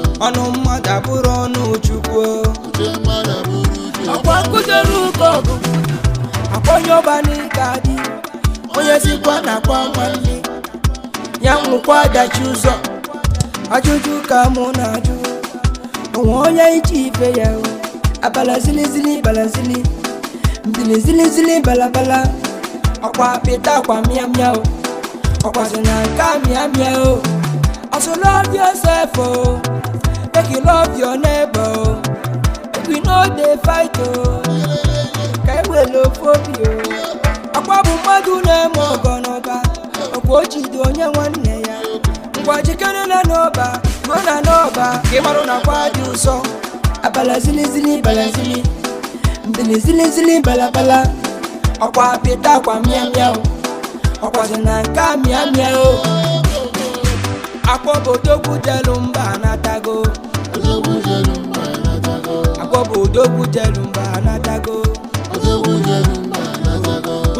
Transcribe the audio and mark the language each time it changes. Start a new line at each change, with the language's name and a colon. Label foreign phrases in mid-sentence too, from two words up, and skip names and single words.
Igbo: Ọnụ mmadụ abụrụ ọnụ Chukwu. Uche mmadụ abụrụ uche Chukwu. Akwa nkụdoro ụkọ ọgụ. Akwa onye ọba n'ike adị. Onye sikwa na akwa nwanne. Ya nwụkwa adachi ụzọ. Ajụjụ ka mụ na-ajụ. Onwe onye iji ife ya o. Abala zili zili bala zili. Mbili zili zili bala bala. Ọkwa apịta akwa mịa mịa o. Ọkwa sị na nke a mịa mịa o.
Nigerian Pidgin: I should love yourself o. Make you love your neighbor o. Make we no dey fight o.
Igbo: Ka e were ofu obi o. Akwa bụ mmadụ na-eme ọgọ n'ọba. Ọkwa o jide onye nwanne ya. Ngwa jikere na n'ọba, ruo na n'ọba, ka ị marụ na akwa dị ụsọ. Abala zili zili bala zili. Mbili zili zili bala bala. Ọkwa apịta akwa mịa mịa o. Ọkwa sị na nke a mịa mịa o. Akwa bụ odogwu jelu mba anatago. Odogwu jelu mba anatago. Akwa bụ odogwu jelu mba anatago. Odogwu jelu mba anatago.